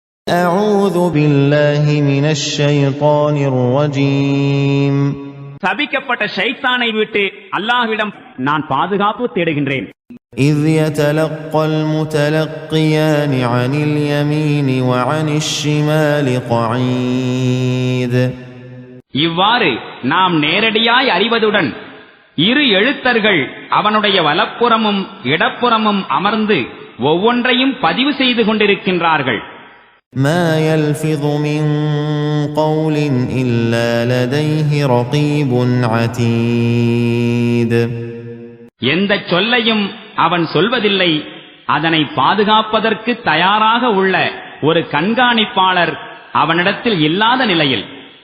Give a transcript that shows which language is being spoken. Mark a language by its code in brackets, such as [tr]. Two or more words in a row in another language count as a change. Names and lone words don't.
[ar] أعوذ بالله من الشيطان الرجيم. [ta] சபிக்கப்பட்ட ஷைத்தானை விட்டு அல்லாஹ்விடம் நான் பாதுகாப்பு தேடுகின்றேன். [ar] إذ يتلقى المتلقيان عن اليمين وعن الشمال قعيد. [ta] இவ்வாறு நாம் நேரடியாய் அறிவதுடன் இரு எழுத்தர்கள் அவனுடைய வலப்புறமும் இடப்புறமும் அமர்ந்து ஒவ்வொன்றையும் பதிவு செய்து கொண்டிருக்கின்றார்கள். [ar] ما يلفظ من قول إلا لديه رقيب عتيد. [ta] எந்த சொல்லையும் அவன் சொல்வதில்லை, அதனை பாதுகாப்பதற்கு தயாராக உள்ள ஒரு கண்காணிப்பாளர் அவனிடத்தில் இல்லாத நிலையில்.